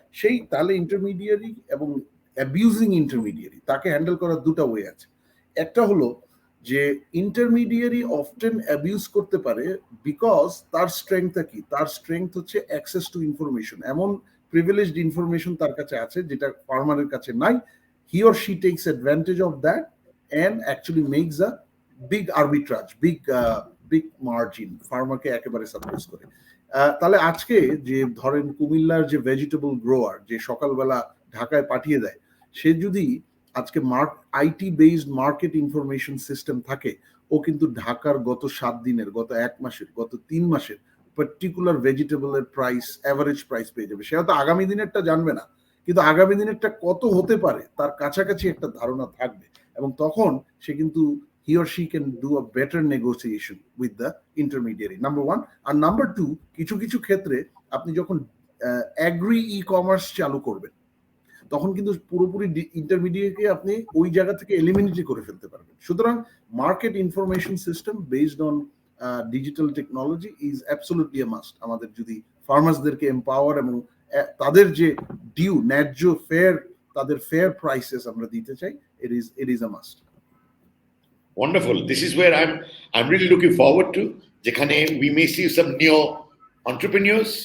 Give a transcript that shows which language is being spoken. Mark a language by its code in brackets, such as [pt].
[bn] সেই তাহলে ইন্টারমিডিয়ারি এবং অ্যাবিউজিং ইন্টারমিডিয়ারি, তাকে হ্যান্ডেল করার দুটো ওয়ে আছে। একটা হলো যে ইন্টারমিডিয়ারি অফটেন অ্যাবিউজ করতে পারে বিকজ তার স্ট্রেংথটা কি? তার স্ট্রেংথ হচ্ছে অ্যাক্সেস টু ইনফরমেশন, এমন privileged information তার কাছে আছে যেটা ফার্মারের কাছে নাই। [en] He or she takes advantage of that and actually makes a big arbitrage, big margin, [bn] ফার্মারকে একেবারে সাপ্রেস করে। তাহলে আজকে যে ধরেন কুমিল্লার যে ভেজিটেবল গ্রোয়ার, যে সকালবেলা ঢাকায় পাঠিয়ে দেয়, সে যদি আজকে IT based market information system থাকে, ও কিন্তু ঢাকার গত 7 দিনের, গত 1 মাসের, গত 3 মাসের পার্টিকুলার ভেজিটেবলের প্রাইস, অ্যাভারেজ প্রাইস পেয়ে যাবে। সে হয়তো আগামী দিনেরটা জানবে না, কিন্তু আগামী দিনেরটা কত হতে পারে তার কাছাকাছি একটা ধারণা থাকবে, এবং তখন সে কিন্তু [en] he or she can do a better negotiation with the intermediary. Number one. And number two, [bn] কিছু কিছু ক্ষেত্রে আপনি যখন অ্যাগ্রি ই কমার্স চালু করবেন, তখন কিন্তু পুরোপুরি ইন্টারমিডিয়েটকে আপনি ওই জায়গা থেকে এলিমিনেটই করে ফেলতে পারবেন। সুতরাং [en] Market information system based on digital technology is absolutely a must. [bn] আমাদের যদি ফার্মার্সদেরকে এম্পাওয়ার এবং তাদের যে ডিউ, ন্যায্য ফেয়ার, তাদের ফেয়ার প্রাইসেস আমরা দিতে চাই, [en] it is a must. Wonderful. This is where I'm really looking forward to, [bn] যেখানে [en] we may see some new entrepreneurs.